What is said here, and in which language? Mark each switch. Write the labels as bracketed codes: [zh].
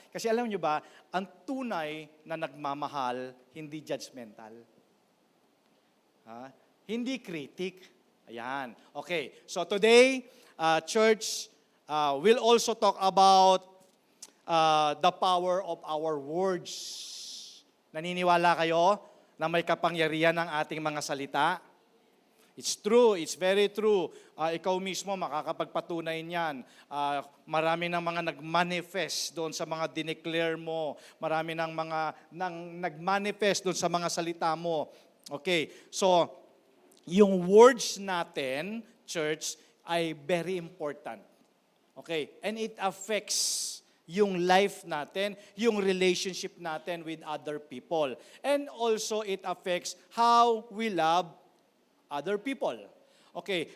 [tl] Kasi alam nyo ba, ang tunay na nagmamahal, hindi judgmental. Hindi critic. Ayan. Okay. [en] So today, church will also talk about the power of our words. [tl] Naniniwala kayo na may kapangyarihan ng ating mga salita? [en] It's true. It's very true. [tl] Ikaw mismo makakapagpatunay niyan. Marami ng mga nag-manifest doon sa mga dineclare mo. Marami ng mga nag-manifest doon sa mga salita mo. [en] Okay. So, yung words natin, church, ay very important. Okay? And it affects yung life natin, yung relationship natin with other people. And also, it affects how we love other people. Okay?